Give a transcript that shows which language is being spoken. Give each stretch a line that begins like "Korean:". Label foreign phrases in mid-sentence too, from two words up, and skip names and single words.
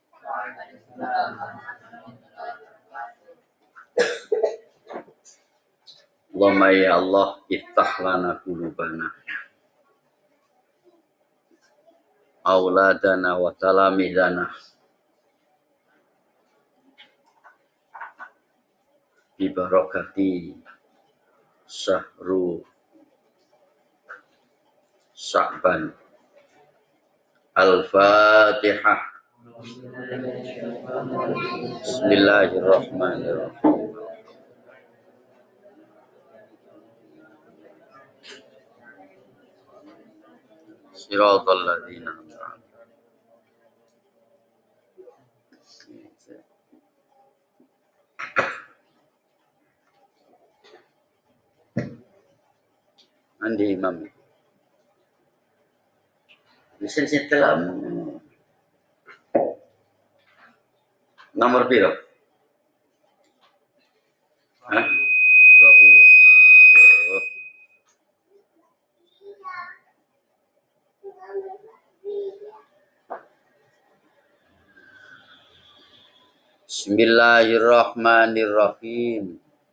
Arabic: اللهم يا الله افتح لنا قلوبنا أولادنا وتلامذتنا ببركة شهر شعبان. Al-Fatihah. Bismillahirrahmanirrahim. صراط الذين أنعمت عليهم.
Indonesian: Andi imam. Bisa setelah nomor piro? Hah? 20. Oh.
Arabic: Bismillahirrahmanirrahim.